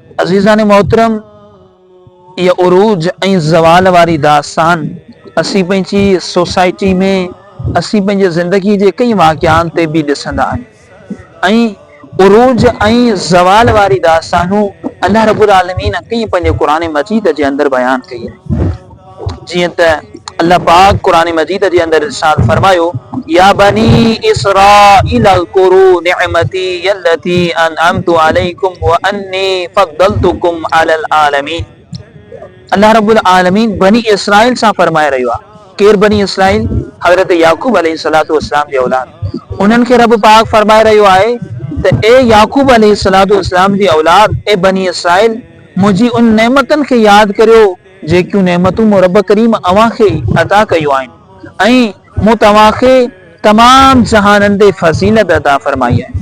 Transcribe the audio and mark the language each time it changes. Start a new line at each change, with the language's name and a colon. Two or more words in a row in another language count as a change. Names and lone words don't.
Sindhi: अज़ीज़ान मोहतरम, ये उरूज ऐं ज़वाल वारी दास्तान असीं पंहिंजी सोसाइटी में, असीं पंहिंजे ज़िंदगी जे कई वाक़िआनि ते बि ॾिसंदा आहियूं। ऐं उरूज ऐं ज़वाल वारी दास्तानूं अल्लाह रब्बुल आलमीन कई पंहिंजे क़ुरान मजीद जे अंदरि बयानु कई आहे। जीअं त अल्लाह पाक क़ुरान मजीद जे अंदरि इरशाद फरमायो,
Arabic: يا بني إسرائيل اذكروا نعمتي التي أنعمت عليكم وأني فضلتكم على العالمين.
Sindhi: अल्लाह रब्बुल आलमीन बनी इस्राइल सां फरमाए रहियो आहे। केर बनी इस्राइल? हज़रत याकूब
Arabic: عليه الصلاة والسلام
Sindhi: जी औलाद। उन्हनि खे रब पाक फरमाए रहियो आहे त ए याकूब
Arabic: عليه الصلاة والسلام
Sindhi: जी औलाद, ए बनी इस्राइल, मुंहिंजी उन नेमतनि खे यादि करियो जेकियूं नेमतूं मूं रब करीम अव्हां खे अता कयूं आहिनि ऐं मूं तव्हांखे तमाम जहाननि ते फज़ीलत अता फरमाई आहे।